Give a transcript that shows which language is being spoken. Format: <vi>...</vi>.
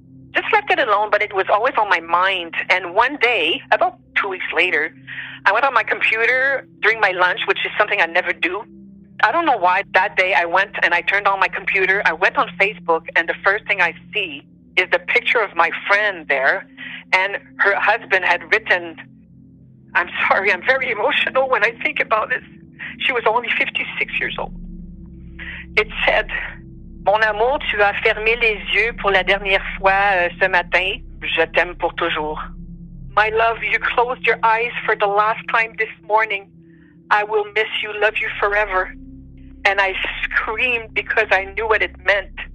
<en>Just left it alone, but it was always on my mind. And one day, about 2 weeks later, I went on my computer during my lunch, which is something I never do. I don't know why. That day I went and I turned on my computer. I went on Facebook, and the first thing I see is the picture of my friend there. And her husband had written, I'm sorry, I'm very emotional when I think about this. She was only 56 years old. It said,</en> <fr>Mon amour, tu as fermé les yeux pour la dernière fois ce matin. Je t'aime pour toujours.</fr> <en>My love, you closed your eyes for the last time this morning. I will miss you, love you forever. And I screamed because I knew what it meant.</en>